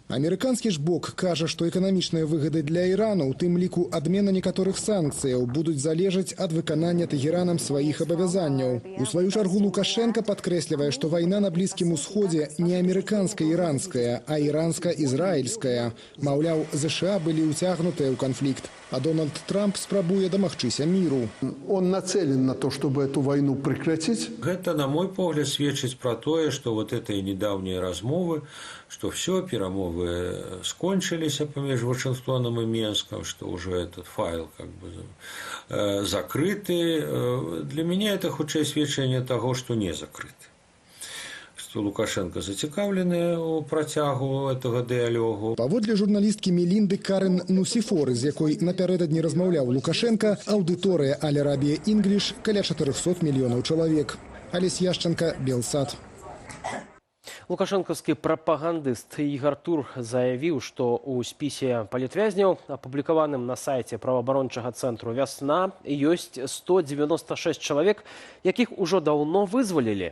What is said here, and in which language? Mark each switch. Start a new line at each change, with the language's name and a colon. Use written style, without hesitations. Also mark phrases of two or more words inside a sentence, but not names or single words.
Belarusian: Амерыканскі ж бок кажа, што эканамічныя выгады для Ірану, у тым ліку адмена некаторых санкцыяў, будуць залежаць ад выканання Тэгеранам сваіх абавязанняў. У сваю чаргу Лукашенко падкрэслівае, што вайна на Блізкім Усходзе не амерыканска-іранская, а іранска-ізраільская. Маўляў, ЗША былі ўцягнутыя ў канфлікт, а Дональд Трамп спрабуе дамагчыся міру.
Russian: Он нацелен на то, чтобы эту войну прекратить.
Belarusian: Гэта, на мой погляд, сведчыць пра тое, што
Russian: вот этой недавние
Belarusian: размовы,
Russian: что все,
Belarusian: перамовы скончились паміж
Russian: Вашингтоном и Минском, что уже этот файл как бы закрыты. Для меня это
Belarusian: хутчэй сведчанне
Russian: того, что не закрыты.
Belarusian: Что Лукашенко зацікаўлены у працягу этого дыялогу. Паводле журналісткі Мелінды Карен Нусіфоры, з якой напярэдадні размаўляў Лукашенко, аўдыторыя «Аль-Арабія Інгліш» каля 400 мільёнаў чалавек. Алесь Яшченко, Белсат. Лукашэнкаўскі прапагандыст Ігар Тур заявіў, што ў спісе палітвязняў, апублікаваным на сайце праваабарончага цэнтру «Вясна», ёсць 196 чалавек, якіх ужо даўно вызвалілі.